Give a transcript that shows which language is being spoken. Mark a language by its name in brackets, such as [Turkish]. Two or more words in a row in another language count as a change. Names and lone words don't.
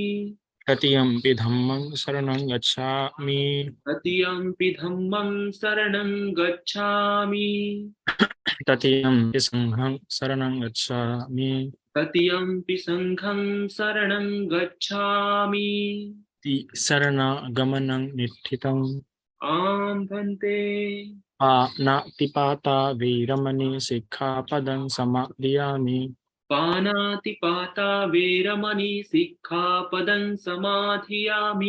[Pali] तृतीयं धम्मं शरणं गच्छामि। तृतीयम्पि धम्मं शरणं गच्छामि। तृतीयं संघं शरणं गच्छामि। तृतीयम्पि सङ्घं शरणं गच्छामि। शरणागमनं निष्ठितम्। आं भन्ते। पानातिपाता वीरमणि सिक्खापदं समादयामि। पानातिपाता वेरमणि सिक्खापदं समाधियामि।